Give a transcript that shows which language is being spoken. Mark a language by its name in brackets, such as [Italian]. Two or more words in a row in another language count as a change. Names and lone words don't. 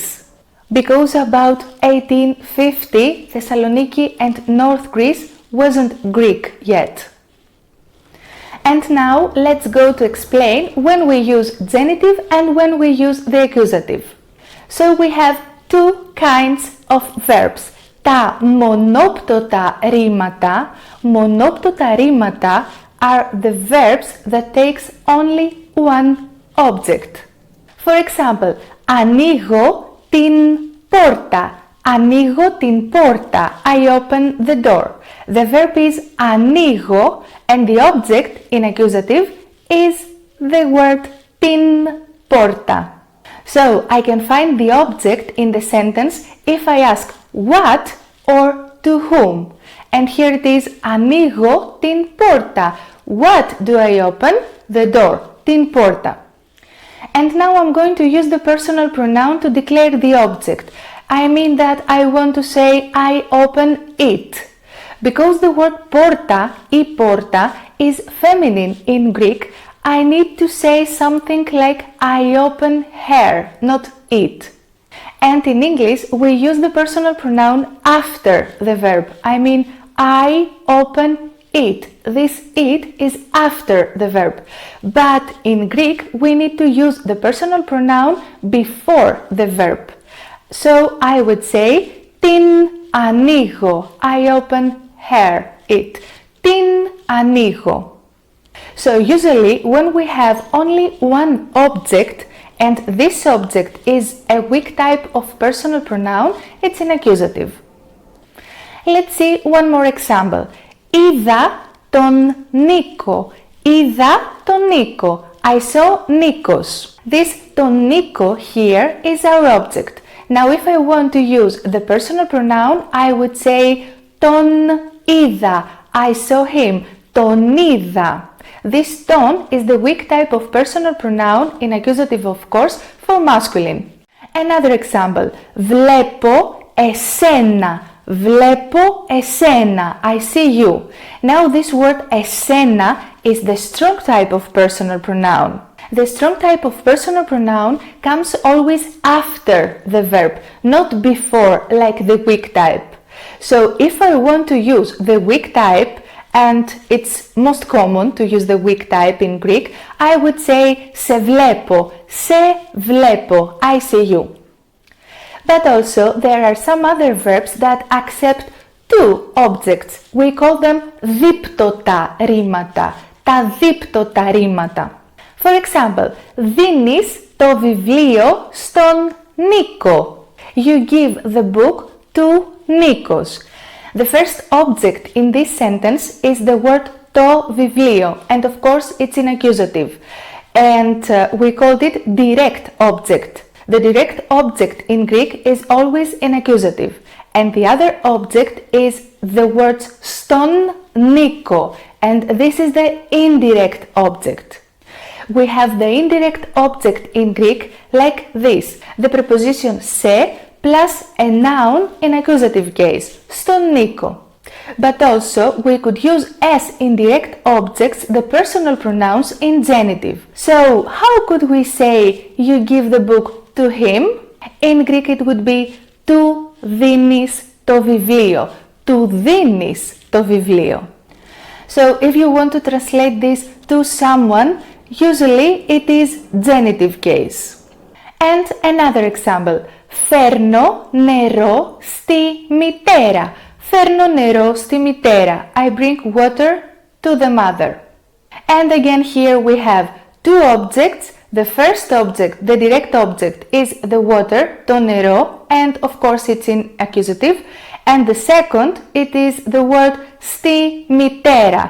[English] Because about 1850 Thessaloniki and North Greece wasn't Greek yet. And now let's go to explain when we use genitive and when we use the accusative. So we have two kinds of verbs. [Greek] Τα μονόπτωτα ρήματα [English] are the verbs that takes only one object. For example, [Greek] ανοίγω την πόρτα. Ανοίγω την πόρτα. [English] I open the door. The verb is ανοίγω and the object in accusative is the word [Greek] την πόρτα. [English] So I can find the object in the sentence if I ask what or to whom. And here it is [Greek] ανοίγω την πόρτα. [English] What do I open? The door. [Greek] Την πόρτα. [English] And now I'm going to use the personal pronoun to declare the object. I mean that I want to say I open it. Because the word porta, [Greek] η πόρτα, [English] is feminine in Greek, I need to say something like I open her, not it. And in English, we use the personal pronoun after the verb. I mean, I open it. This it is after the verb. But in Greek, we need to use the personal pronoun before the verb. So I would say, [Greek] την ανοίγω. [English] I open her, it. [Greek] Την ανοίγω. [English] So usually when we have only one object and this object is a weak type of personal pronoun, it's an accusative. Let's see one more example. [Greek] Είδα τον Νίκο. Είδα τον Νίκο. [English] I saw Nikos. This [Greek] τον Νίκο [English] here is our object. Now if I want to use the personal pronoun, I would say [Greek] τον είδα. [English] I saw him. [Greek] Τον είδα. [English] This ton is the weak type of personal pronoun in accusative, of course, for masculine. Another example. [Greek] Βλέπω εσένα. Βλέπω εσένα. [English] I see you. Now this word εσένα is the strong type of personal pronoun. The strong type of personal pronoun comes always after the verb, not before, like the weak type. So if I want to use the weak type, and it's most common to use the weak type in Greek, I would say [Greek] σε βλέπω, σε βλέπω, [English] I see you. But also there are some other verbs that accept two objects. We call them [Greek] δίπτωτα ρήματα, τα δίπτωτα ρήματα. [English] For example, [Greek] δίνεις το βιβλίο στον Νίκο. [English] You give the book to Nikos. The first object in this sentence is the word [Greek] το βιβλίο, [English] and of course it's in accusative, and we called it direct object. The direct object in Greek is always in accusative, and the other object is the words [Greek] στον Νίκο, [English] and this is the indirect object. We have the indirect object in Greek like this, the preposition σε plus a noun in accusative case, [Greek] στον Νίκο. [English] But also we could use as indirect objects the personal pronouns in genitive. So how could we say you give the book to him? In Greek it would be [Greek] του δίνεις το βιβλίο. Του δίνεις το βιβλίο. [English] So if you want to translate this to someone, usually it is genitive case. And another example. [Greek] Φέρνω νερό στη μητέρα. Φέρνω νερό στη μητέρα. [English] I bring water to the mother. And again here we have two objects. The first object, the direct object, is the water, [Greek] το νερό, [English] and of course it's in accusative. And the second, it is the word [Greek] στη μητέρα.